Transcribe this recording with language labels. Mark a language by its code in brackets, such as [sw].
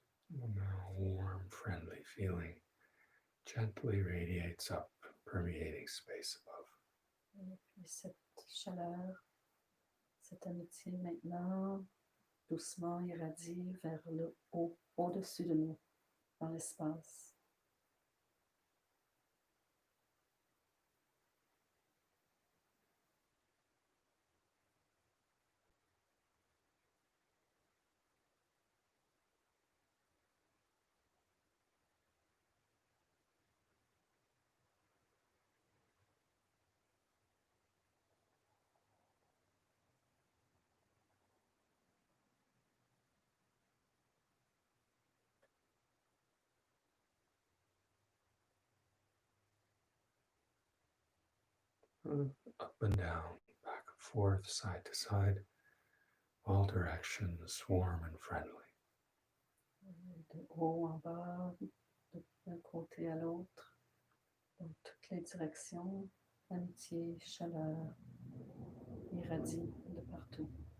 [en] Now, warm, friendly feeling gently radiates up, permeating space above. [fr] Et puis cette chaleur, cette amitié maintenant, doucement irradie vers le haut, au-dessus de nous, dans l'espace. [en] Up and down, back and forth, side to side, all directions, warm and friendly. [fr] De haut en bas, d'un côté à l'autre, dans toutes les directions, amitié, chaleur, irradie de partout.